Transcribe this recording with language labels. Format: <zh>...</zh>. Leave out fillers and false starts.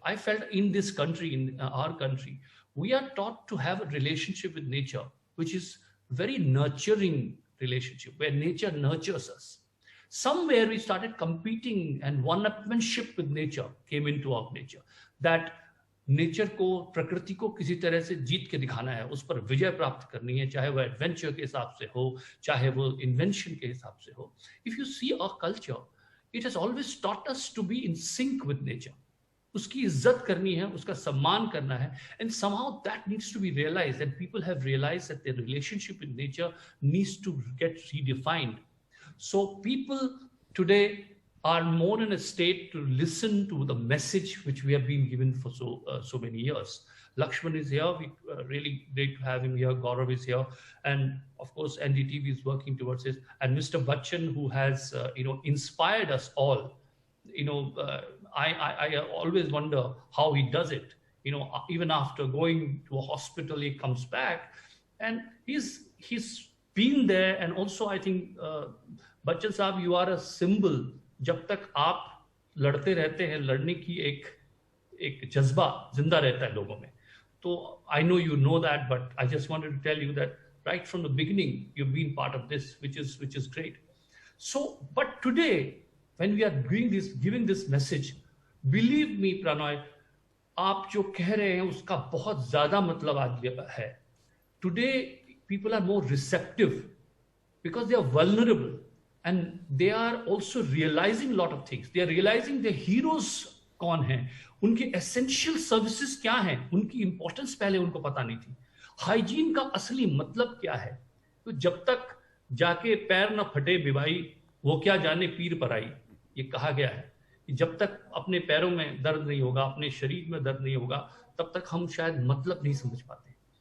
<en>I felt in this country, in our country, we are taught to have a relationship with nature, which is very nurturing relationship, where nature nurtures us. Somewhere we started competing, and one-upmanship with nature came into our nature. That</en> <hi>nature को, प्रकृति को किसी तरह से जीत के दिखाना है, उस पर विजय प्राप्त करनी है, चाहे वो एडवेंचर के हिसाब से हो, चाहे वो इन्वेंशन के हिसाब से हो.</hi> <en>If you see a culture, it has always taught us to be in sync with nature.</en> <hi>उसकी इज्जत करनी है, उसका सम्मान करना है,</hi> <en>And somehow that needs to be realized, and people have realized that their relationship with nature needs to get redefined. So people today are more in a state to listen to the message which we have been given for so many years. Lakshman is here. We really great to have him here. Gaurav is here, and of course NDTV is working towards this. And Mr. Bachchan, who has inspired us all. I always wonder how he does it. Even after going to a hospital, he comes back, and he's been there. And also, I think Bachchan Saab, you are a symbol.</en> <hi>जब तक आप लड़ते रहते हैं, लड़ने की एक जज्बा जिंदा रहता है लोगों में.</hi> <en>तो I know you know that, but I just wanted to tell you that right from the beginning you've been part of this, which is great. So, but today when we are giving this message, believe me Pranoy,</en> <hi>आप जो कह रहे हैं उसका बहुत ज्यादा मतलब आज है.</hi> <en>Today people are more receptive because they are vulnerable. And they are also realizing a lot of things. They are realizing their heroes</en> <hi>कौन हैं, उनके essential services क्या हैं, उनकी importance पहले उनको पता नहीं थी. हाइजीन का असली मतलब क्या है, तो जब तक जाके पैर न फटे बिबाई, वो क्या जाने पीर पर आई. ये कहा गया है कि जब तक अपने पैरों में दर्द नहीं होगा, अपने शरीर में दर्द नहीं होगा, तब तक हम शायद मतलब नहीं समझ पाते.</hi>